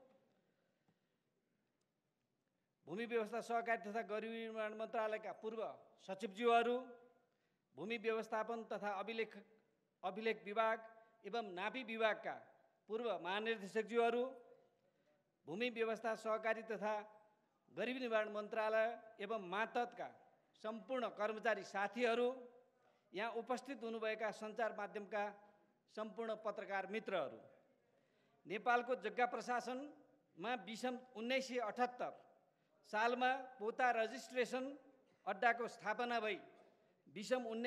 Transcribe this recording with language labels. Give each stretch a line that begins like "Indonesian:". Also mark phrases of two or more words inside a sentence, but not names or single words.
Nepali: भूमि व्यवस्था, सहकारी तथा गरिबी निर्माण मन्त्रालयका पूर्व सचिवज्यूहरू, भूमि व्यवस्थापन तथा अभिलेख विभाग एवं नापी विभागका पूर्व महानिर्देशकज्यूहरू, भूमि व्यवस्था, सहकारी तथा गरिबी निवारण मन्त्रालय एवं मातहतका सम्पूर्ण कर्मचारी साथीहरू, यहाँ उपस्थित हुनुभएका सञ्चार माध्यमका सम्पूर्ण पत्रकार मित्रहरू, नेपालको जग्गा प्रशासनमा विषम 1978 सालमा पोता रजिस्ट्रेसन अड्डाको स्थापना भई विषम